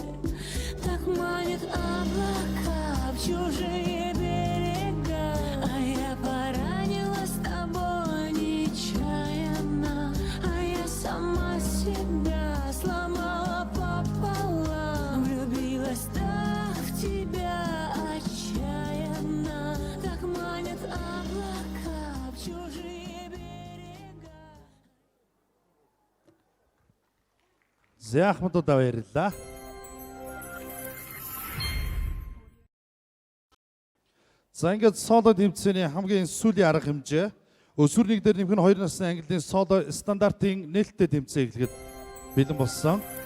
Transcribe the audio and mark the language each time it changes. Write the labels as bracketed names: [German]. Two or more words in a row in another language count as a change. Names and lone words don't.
[Russian] Так манит облака в чужие берега, а я поранила с тобой нечаянно, а я сама себя сломала пополам, влюбилась так в тебя отчаянно. Так манит облака в чужие берега. [Mongolian] За Ахмадудаа баярлалаа. За ингээд соло тэмцээний хамгийн сүүлийн арга хэмжээ. Өсвөрний дээр нэмэх нь 2 насны английн соло стандартын нээлттэй тэмцээн эхлэхэд бэлэн болсон.